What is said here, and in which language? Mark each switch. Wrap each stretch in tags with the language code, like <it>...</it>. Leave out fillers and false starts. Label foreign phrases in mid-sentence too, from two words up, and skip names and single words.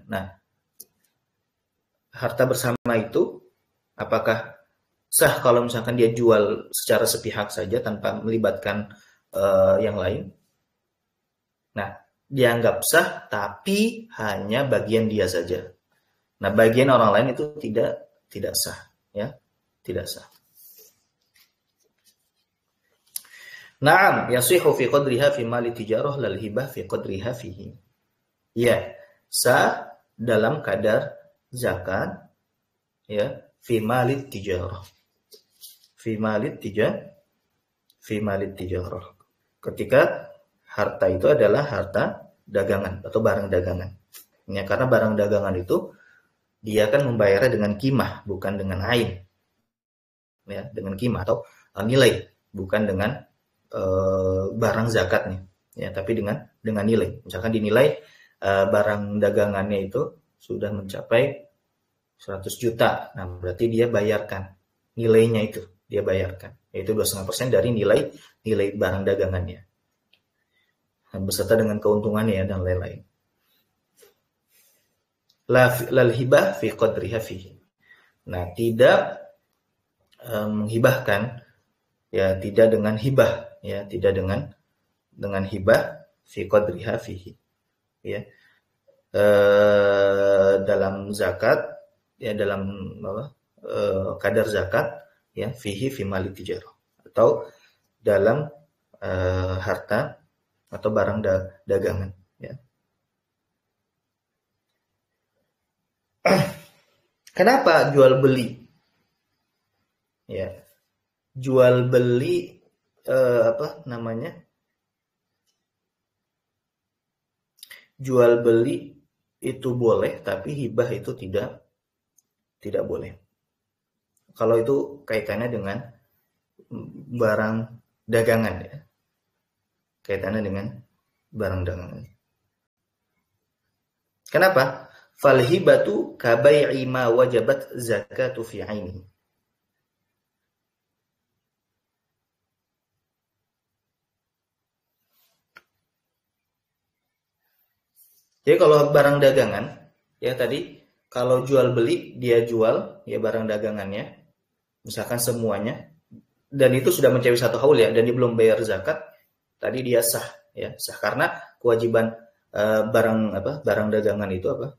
<id>Nah, harta bersama itu apakah sah kalau misalkan dia jual secara sepihak saja tanpa melibatkan yang lain? Nah, dianggap sah tapi hanya bagian dia saja. Nah, bagian orang lain itu tidak sah, ya, tidak sah.</id> <ar>نعم، يصح في قدرها في مال تجارة لا الهبة في قدرها فيه.</ar> <id>Ya, sah dalam kadar zakat, ya,</id> <ar>في مال التجارة. في مال التجارة.</ar> <id>Ketika harta itu adalah harta dagangan atau barang dagangan. Ya, karena barang dagangan itu dia akan membayarnya dengan kimah, bukan dengan ain. Ya, dengan kimah atau nilai, bukan dengan barang zakatnya. Ya, tapi dengan nilai. Misalkan dinilai barang dagangannya itu sudah mencapai 100 juta. Nah, berarti dia bayarkan nilainya itu, dia bayarkan. Yaitu 2,5% dari nilai barang dagangannya. Beserta dengan keuntungannya dan lain-lain.</id> <ar>لا الهبة في قدرها فيه.</ar> <id>Nah, tidak menghibahkan, ya tidak dengan hibah, ya tidak dengan</id> <ar>هبة في قدرها فيه,</ar> <id>ya dalam zakat, ya dalam kadar zakat, ya</id> <ar>فيه في مال تجارة,</ar> <id>atau dalam harta atau barang dagangan, ya. Kenapa jual beli? Ya, jual beli jual beli itu boleh, tapi hibah itu tidak boleh. Kalau itu kaitannya dengan barang dagangan, ya. Kaitannya dengan barang dagangan. Kenapa?</id> <ar>فالهبة كالبيع ما وجبت الزكاة في عينه.</ar> <id>Jadi kalau barang dagangan, ya tadi kalau jual beli dia jual ya barang dagangannya, misalkan semuanya, dan itu sudah mencapai 1 haul, ya, dan dia belum bayar zakat, tadi dia sah, ya sah karena kewajiban barang dagangan itu apa?</id>